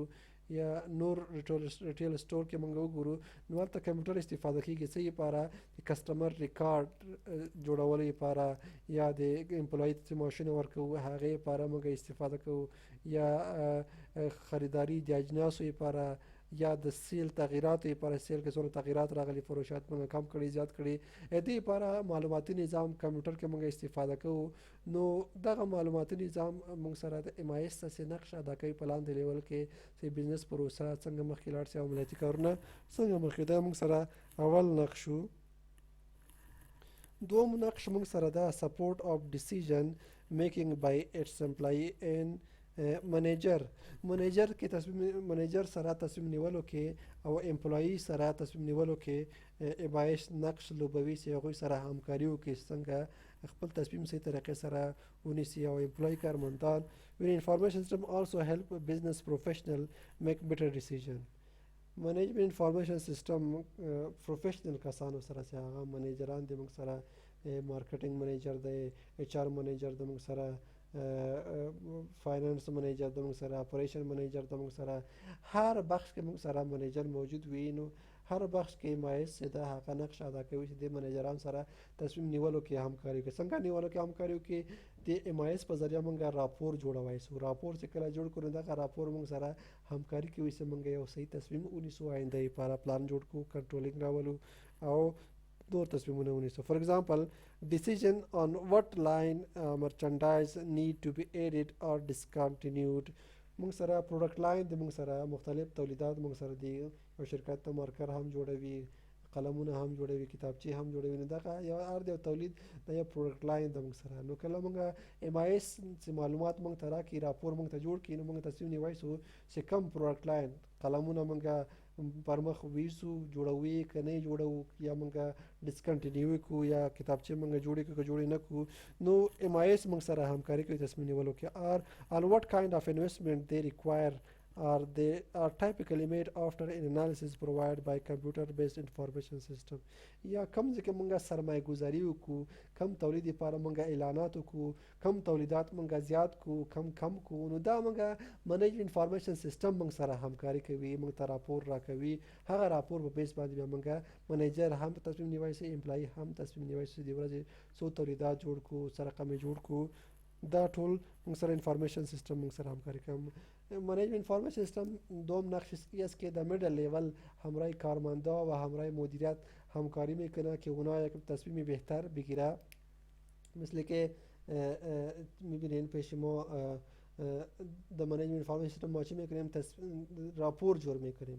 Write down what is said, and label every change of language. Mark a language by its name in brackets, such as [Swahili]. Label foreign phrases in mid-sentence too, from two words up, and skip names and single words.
[Pashto] یا نور [English] retail store [Pashto] کې موږ وګورو نو هلته کمپیوټر استفاده کیږي څه لپاره د [English] customer record [Pashto] جوړولو لپاره یا د امپلوي ته ماشین ورکوو هغې لپاره موږ استفاده کوو یا خریداری د اجناسو لپاره یا د سیل تغییراتو لپاره سیل کې څومره تغییرات راغلي فروشات موږ کم کړي زیات کړي دې لپاره معلوماتي نظام کمپیوټر کې موږ استفاده کوو. نو دغه معلوماتي نظام موږ سره د MIS څخه نقش ادا کوي په لاندې لیول کې چې [English] business process [Pashto] څنګه مخکې لاړ شي او عملیاتي کارونه څنګه مخکې دا موږ سره اول نقش و. دوم نقش موږ سره دا [English] support of decision making by its employee and manager [Pashto] کې منیجر سره تصمیم نیولو کې او امپلوي سره تصمیم نیولو کې MIS نقش لوبوي چې هغوی سره همکاري وکړي څنګه خپل تصمیم صحیح طریقې سره ونیسي او امپلوي کارمندان [English] when information system also help business professional make better decision. management information system professional [Pashto] کسانو سره چې هغه منیجران دي موږ سره [English] marketing manager [Pashto] دی HR منیجر د موږ سره [English] finance manager [Pashto] د موږ سره [English] operation manager [Pashto] د موږ سره هر بخش کې موږ سره منیجر موجود وي. نو هر بخش کې MIS دا هغه نقش ادا کوي چې د منیجران سره تصمیم نیولو کې همکاري کوي. څنګه نیولو کې همکاري کوي د MIS په ذریعہ موږ راپور جوړوي سو راپور چې کله جوړ کړو دا راپور موږ سره همکاري کوي چې موږ یو صحیح تصمیم ونیسو آینده لپاره پلان جوړ کړو کنټرولینګ راولو او دور تصمیمونه ونیسو. [English] for example decision on what line merchandise need to be added or discontinued. [Pashto] موږ سره [English] product line [Pashto] د موږ سره مختلف تولیدات موږ سره دي او شرکت ته مارکر هم جوړوي قلمونه هم جوړوي کتابچې هم جوړوي. نو دغه یو هر یو تولید د یو [English] product line [Pashto] د موږ سره نو کله موږ MIS چې معلومات موږ ته راکړي راپور موږ ته جوړ کړي نو موږ تصمیم نیوای سو چې کم پروډکټ لاین قلمونه موږ پر مخ ویسو جوړوي که نه جوړو یا موږ ډسکنټینیو کو یا کتابچې موږ جوړې کو جوړې نه کو. نو MIS موږ سره همکاري کوي تصمیم نیولو کې [English] or on what kind of investment they require are typically made after an analysis provided by computer based information system. [Pashto] یا کم ځکه مونږه سرمایه گذاری وکړو، کم تولید لپاره مونږه اعلانات وکړو، کم تولیدات مونږه زیات کو، کم کو، نو دا مونږه [English] manage information system [Pashto] مونږ سره همکاري کوي، مونږ ته راپور راکوي. هغه راپور په بیس باندې بیا مونږه منیجر هم تصمیم نیوي سي، امپلای هم تصمیم نیوي سي د ورځې څو تولیدات جوړ کو، سره کمې جوړ کو. دا ټول موږ سره [English] information system [Pashto] موږ سره همکاري کوي. [English] management information system [Persian] دوم نقش است که در [English] middle level [Persian] همراه کارمندا و همراه مدیریت همکاری میکنه که اونا یک تصمیم بهتر بگیره. مثل که میبینین پیش ما در [English] management information system [Persian] ما چی میکنیم؟ راپور جور میکنیم.